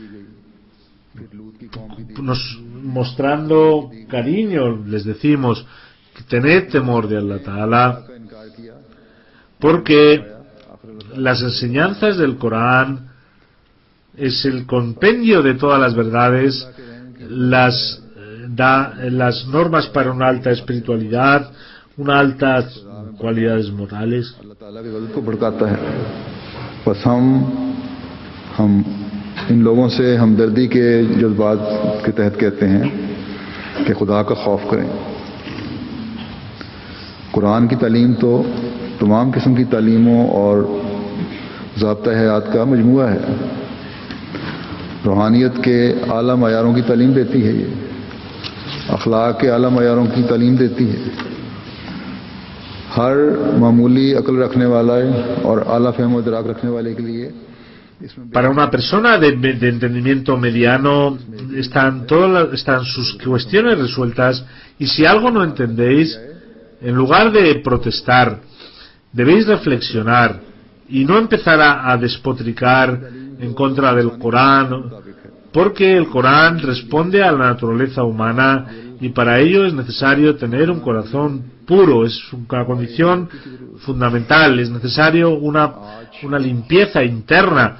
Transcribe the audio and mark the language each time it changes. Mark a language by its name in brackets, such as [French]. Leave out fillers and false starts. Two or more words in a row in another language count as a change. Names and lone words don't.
[Spanish] mostrando cariño, les decimos, tened temor de [Arabic] الله تعالى, [Spanish] porque las enseñanzas del Corán es el compendio de todas las verdades, da las normas para una alta espiritualidad, una alta cualidades morales. [Urdu] بس ہم ان لوگوں سے ہمدردی کے جذبات کے تحت کہتے ہیں کہ خدا کا خوف کریں. قرآن کی تعلیم تو تمام قسم کی تعلیموں اور ضابطہ حیات کا مجموعہ ہے. روحانیت کے اعلیٰ معیاروں کی تعلیم دیتی ہے، یہ اخلاق کے اعلیٰ معیاروں کی تعلیم دیتی ہے. ہر معمولی عقل رکھنے والا اور اعلیٰ فہم اور ادراک رکھنے والے کے لیے [Spanish] para una persona de entendimiento mediano están sus cuestiones resueltas, y si algo no entendéis, en lugar de protestar, debéis reflexionar y no empezar a despotricar en contra del Corán, porque el Corán responde a la naturaleza humana y para ello es necesario tener un corazón puro, es una condición fundamental, es necesario una limpieza interna.